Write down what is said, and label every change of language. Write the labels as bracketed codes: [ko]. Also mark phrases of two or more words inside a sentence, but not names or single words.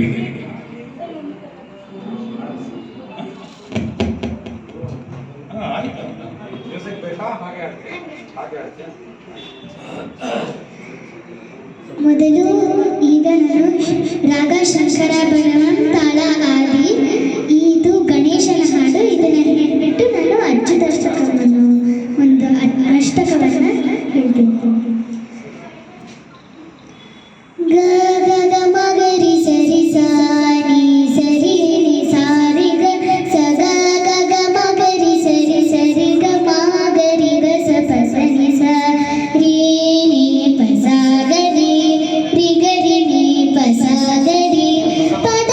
[kn] ಮೊದಲು ಈಗ ನಾನು ರಾಗ ಶಂಕರಾಭರಣ ತಾಳ ಆದಿ, ಇದು ಗಣೇಶನ ಹಾಡು. ಇದನ್ನು ನೆನಪಿಟ್ಟು ನಾನು ಅಚ್ಯುತಾಷ್ಟಕವನ್ನು ಒಂದು ಅಷ್ಟಕವನ್ನು ಹೇಳ್ತೀನಿ. ಗ ಗ ಗ ಮಗರಿ ಸರಿ ಸಾ ನಿ ಸರಿ ನಿ ಸಾರಿ ಗ ಸ ಗ ಗ ಗ ಮಗರಿ ಸರಿ ಸರಿ ಗ ಮಗರಿ ಗ ಸ ಪ ಸ ನಿ ಸ ರೀ ನಿ ಪ ಸ ಗ ರಿ ರಿ ಗ ರಿ ನಿ ಪ ಸ ಗ ರಿ ಪ ದ